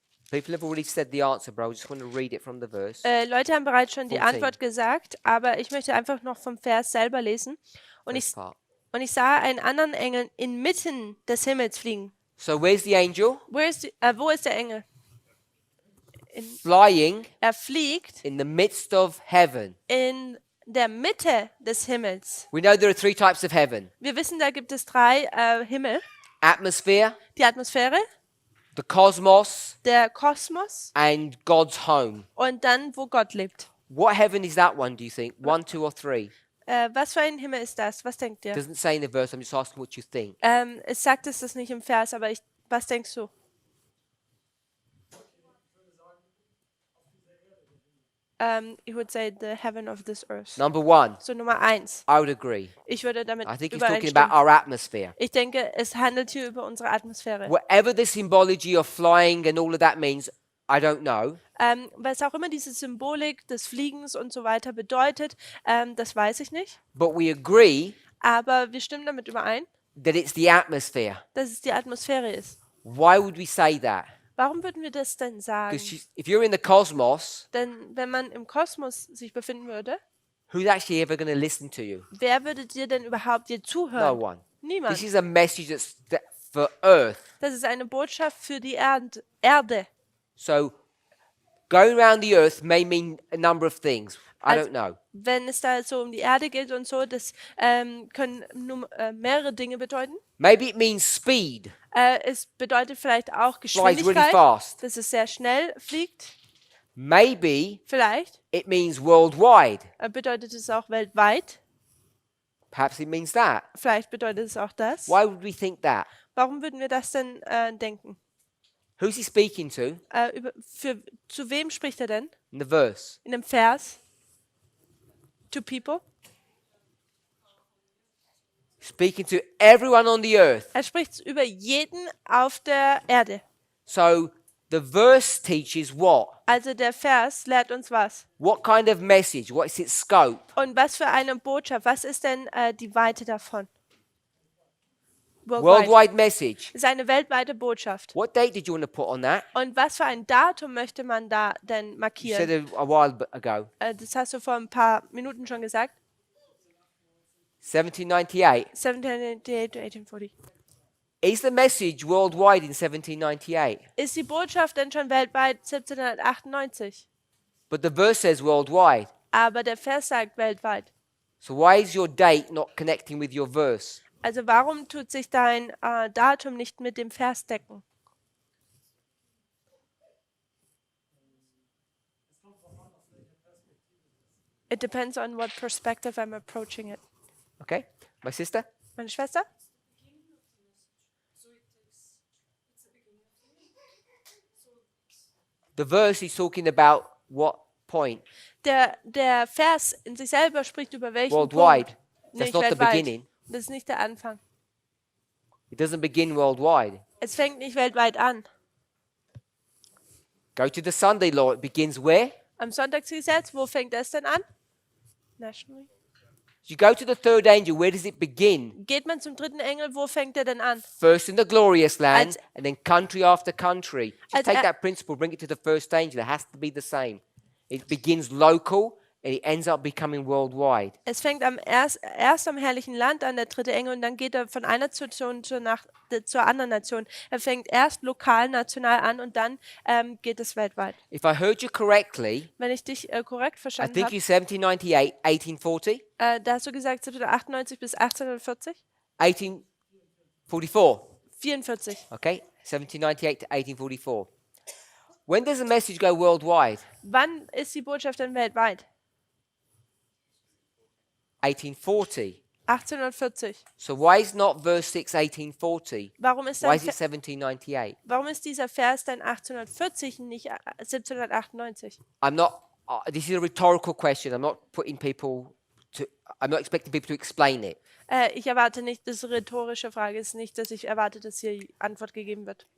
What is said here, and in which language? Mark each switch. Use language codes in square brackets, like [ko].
[en] People have already said the answer, bro. I just want to read it from the verse. [de] Leute haben bereits schon die 14. Antwort gesagt, aber ich möchte einfach noch vom Vers selber lesen. Und [en] First [de] ich, [en] part. [de] und ich sah einen anderen Engel inmitten des Himmels fliegen. [en] So where's the angel? [de] Wo ist der Engel? [en] Flying [de] Er fliegt [en] in the midst of heaven. [de] in der Mitte des Himmels. [en] We know there are 3 types of heaven. [de] Wir wissen, da gibt es 3 Himmel. [en] Atmosphere, [de] Die Atmosphäre, [en] the cosmos, [de] der Kosmos [en] and God's home. [de] und dann, wo Gott lebt. [en] What heaven is that one, do you think? 1, 2, or 3? [de] Was für ein Himmel ist das? Was denkt ihr? [en] Doesn't say in the verse. I'm just asking what you think. [de] Es sagt es das nicht im Vers, aber was denkst du? [en] Ich would say the heaven of this earth. Number 1, [de] So Nummer 1. [en] I would agree. [de] Ich würde damit [en] I think he's talking about [de] übereinstimmen. [en] our atmosphere. [de] Ich denke, es handelt hier über unsere Atmosphäre. [en] Whatever the symbology of flying and all of that means, I don't know. [de] Was auch immer diese Symbolik des Fliegens und so weiter bedeutet, das weiß ich nicht. [en] But we agree [de] Aber wir stimmen damit überein, [en] that it's the atmosphere. [de] dass es die Atmosphäre ist. [en] Why would we say that? [de] Warum würden wir das denn sagen? [en] Because if you're in the cosmos, [de] Denn wenn man im Kosmos sich befinden würde, [en] who's actually ever going to listen to you? [de] wer würde dir denn überhaupt dir zuhören? [en] No one. [de] Niemand. [en] This is a message for Earth. [de] Das ist eine Botschaft für die Erde. [en] So going around the Earth may mean a number of things. I [de] Also- [en] don't know. [de] Wenn es da so um die Erde geht und so, das können mehrere Dinge bedeuten. [en] Maybe it means speed. [de] Es bedeutet vielleicht auch [en] Flies really [de] Geschwindigkeit, [en] fast. [de] dass es sehr schnell fliegt. [en] Maybe [de] Vielleicht [en] it means worldwide. [de] bedeutet es auch weltweit. [en] Perhaps it means that. [de] Vielleicht bedeutet es auch das. [en] Why would we think that? [de] Warum würden wir das denn denken? [en] Who's he speaking to [de] Zu wem spricht er denn? [en] in the verse? [de] In dem Vers? [en] To people? Speaking to everyone on the earth. [de] Er spricht über jeden auf der Erde. [en] So the verse teaches what? [de] Also der Vers lehrt uns was? [en] What kind of message? What is its scope? [de] Und was für eine Botschaft? Was ist denn die Weite davon? [en] Worldwide message. [de] Ist eine weltweite Botschaft. [en] What date did you want to put on that? [de] Und was für ein Datum möchte man da denn [en] You [de] markieren? [en] said a while ago. [de] Das hast du vor ein paar Minuten schon gesagt. [en] 1798. 1798 to 1840. Is the message worldwide in 1798? [de] Ist die Botschaft denn schon weltweit 1798? [en] But the verse says worldwide. [de] Aber der Vers sagt weltweit. [en] So why is your date not connecting with your verse? [de] Also warum tut sich dein Datum nicht mit dem Vers decken? [en] It depends on what perspective I'm approaching it. Okay? My sister? [de] Meine Schwester? [en] The verse is talking about what point? [de] Der Vers in sich selber spricht über welchen [en] Worldwide. [de] Punkt? [en] That's [de] Nicht [en] not the [de] weltweit. [en] beginning. [de] Das ist nicht der Anfang. [en] It doesn't begin worldwide. [de] Es fängt nicht weltweit an. [en] Go to the Sunday law. It begins where? [de] Am Sonntagsgesetz, wo fängt es denn an? [en] Nationally. You go to the third angel. Where does it begin? [de] Geht man zum dritten Engel, wo fängt er denn an? [en] First in the glorious land, [de] Als- [en] and then country after country. Just [de] Als [en] take [de] er- [en] that principle, bring it to the first angel. It has to be the same. It begins local, and it ends up becoming worldwide. [de] Es fängt erst am herrlichen Land an, der dritte Engel, und dann geht er von einer Nation zur anderen Nation. Er fängt erst lokal, national an und dann geht es weltweit. [en] If I heard you correctly, [de] Wenn ich dich korrekt [en] I [de] verstanden [en] think [de] habe, [en] you 1798, 1840, [de] da hast du gesagt 1798 bis 1840? [en] 1844. [de] 44. [en] Okay, 1798 to 1844. When does a message go worldwide? [de] Wann ist die Botschaft denn weltweit? [en] 1840. [de] 1840. [en] So why is not verse 6 1840? [de] Warum ist, [en] Why is it 1798? [de] warum ist dieser Vers dann 1840 und nicht 1798? [en] I'm not. This is a rhetorical question. I'm not putting people to. I'm not expecting people to explain it. [de] Ich erwarte nicht, das ist eine rhetorische Frage ist nicht, dass ich erwarte, dass hier die Antwort gegeben wird.